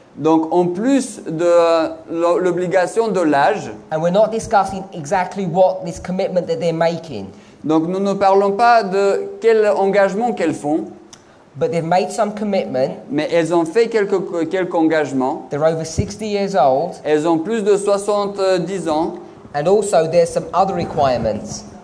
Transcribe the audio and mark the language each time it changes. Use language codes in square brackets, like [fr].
[fr] Donc en plus de l'obligation de l'âge, [en] and we're not discussing exactly what this commitment that they're making, [fr] donc nous ne parlons pas de quel engagement qu'elles font, [en] but they've made some commitment. [fr] mais elles ont fait quelques engagements. [en] They're over 60 years old, [fr] Elles ont plus de 70 ans. [en] and also there's some other requirements.